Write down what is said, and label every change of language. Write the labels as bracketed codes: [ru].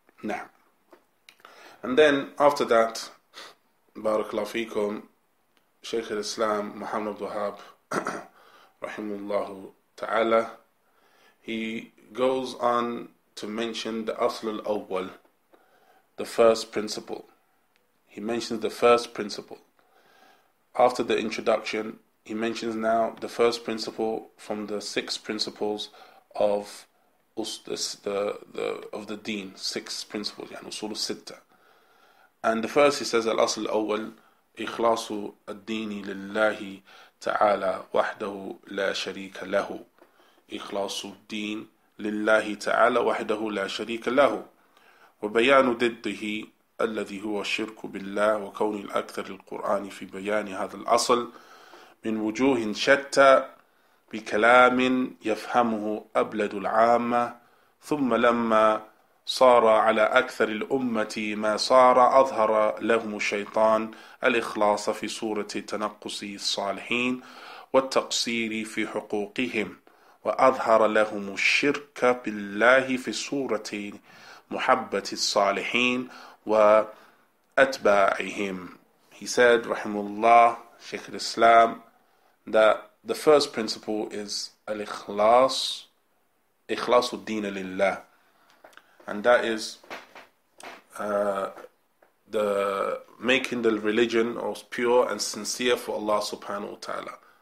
[en] Now, and then after that, Barakallahu feekum, Shaykh al-Islam Muhammad Abdul Wahhab rahimahullah ta'ala, he goes on to mention the asl al-awwal, the first principle. He mentions the first principle. After the introduction, he mentions now the first principle from the 6 principles of of the deen, 6 principles, [ar] يعني أصول الستة. [en] And the first, he says, [ar] الأصل الأول إخلاص الدين لله تعالى وحده لا شريك له. إخلاص الدين لله تعالى وحده لا شريك له، وبيان ضده الذي هو الشرك بالله، وكون الأكثر القرآن في بيان هذا الأصل من وجوه شتى بكلام يفهمه أبلد العامة، ثم لما صار على أكثر الأمة ما صار أظهر لهم الشيطان الإخلاص في صورة تنقص الصالحين والتقصير في حقوقهم، وأظهر لهم الشرك بالله في صورة محبة الصالحين وأتباعهم. [en] He said, Rahimullah, Shaykh al-Islam, that the first principle is al-ikhlas, ikhlasu deen lillah, and that is the making the religion pure and sincere for Allah subhanahu wa ta'ala.